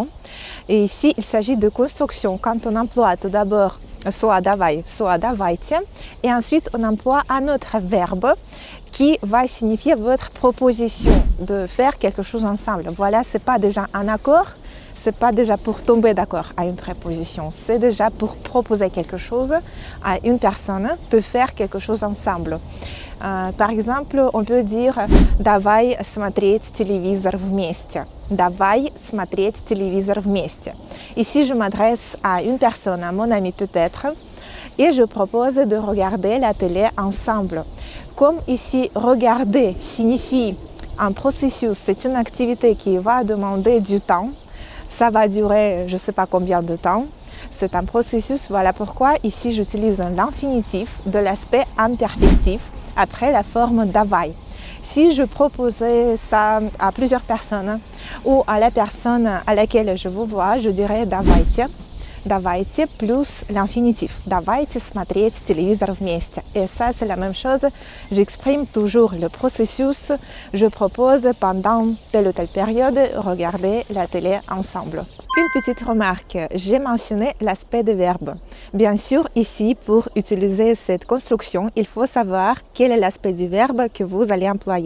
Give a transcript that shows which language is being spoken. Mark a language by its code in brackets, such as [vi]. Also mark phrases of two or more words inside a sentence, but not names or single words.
[fr] Et ici, il s'agit de construction. Quand on emploie tout d'abord soit давай, soit давайте, et ensuite on emploie un autre verbe qui va signifier votre proposition de faire quelque chose ensemble. Voilà, c'est pas déjà un accord. C'est pas déjà pour tomber d'accord à une préposition, c'est déjà pour proposer quelque chose à une personne de faire quelque chose ensemble. Par exemple, on peut dire [ru] давай смотреть телевизор вместе. Давай смотреть телевизор вместе. [fr] Ici, je m'adresse à une personne, à mon ami peut-être, et je propose de regarder la télé ensemble. Comme ici, regarder signifie un processus, c'est une activité qui va demander du temps. Ça va durer je ne sais pas combien de temps. C'est un processus, voilà pourquoi ici j'utilise l'infinitif de l'aspect imperfectif après la forme давай. Si je proposais ça à plusieurs personnes ou à la personne à laquelle je vous vois, je dirais давайте plus l'infinitif. [ru] Давайте смотреть телевизор вместе. [fr] Et ça, c'est la même chose. J'exprime toujours le processus. Je propose pendant telle ou telle période, regarder la télé ensemble. Une petite remarque, j'ai mentionné l'aspect des verbes. Bien sûr, ici, pour utiliser cette construction, il faut savoir quel est l'aspect du verbe que vous allez employer.